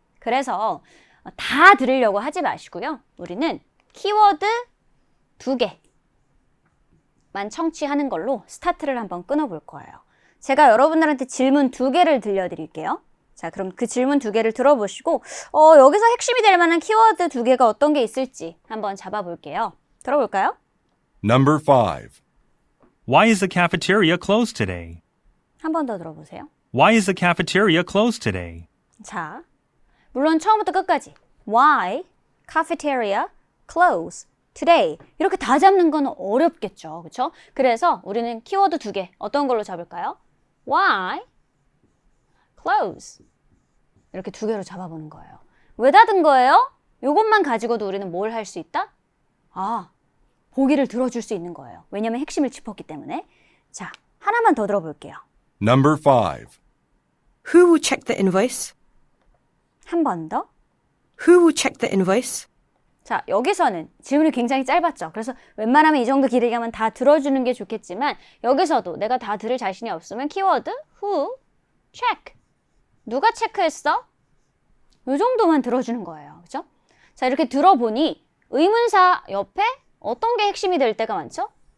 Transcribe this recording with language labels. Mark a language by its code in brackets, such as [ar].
[ko] 그래서 다 들으려고 하지 마시고요. 우리는 키워드 2개만 청취하는 걸로 스타트를 한번 끊어볼 거예요. 제가 여러분들한테 질문 2개를 들려드릴게요. 자, 그럼 그 질문 2개를 들어보시고 여기서 핵심이 될 만한 키워드 2개가 어떤 게 있을지 한번 잡아볼게요. 들어볼까요? [en] Number 5. Why is the cafeteria closed today? [ko] 한 번 더 들어보세요. [en] Why is the cafeteria closed today? [ko] 자, 물론 처음부터 끝까지 [en] Why cafeteria closed today [ko] 이렇게 다 잡는 건 어렵겠죠. 그렇죠? 그래서 우리는 키워드 2개 어떤 걸로 잡을까요? [en] Why close [ko] 이렇게 2개로 잡아보는 거예요. 왜 닫은 거예요? 이것만 가지고도 우리는 뭘 할 수 있다? 보기를 들어줄 수 있는 거예요. 왜냐면 핵심을 짚었기 때문에. 자, 하나만 더 들어볼게요. [en] Number 5. Who will check the invoice? [ko] 한 번 더. [en] Who will check the invoice? [ko] 자, 여기서는 질문이 굉장히 짧았죠. 그래서 웬만하면 이 정도 길이가면 다 들어주는 게 좋겠지만 여기서도 내가 다 들을 자신이 없으면 키워드 who, check. 누가 체크했어? 이 정도만 들어주는 거예요. 그죠? 자, 이렇게 들어보니 의문사 옆에 어떤 게 핵심이 될 때가 많죠?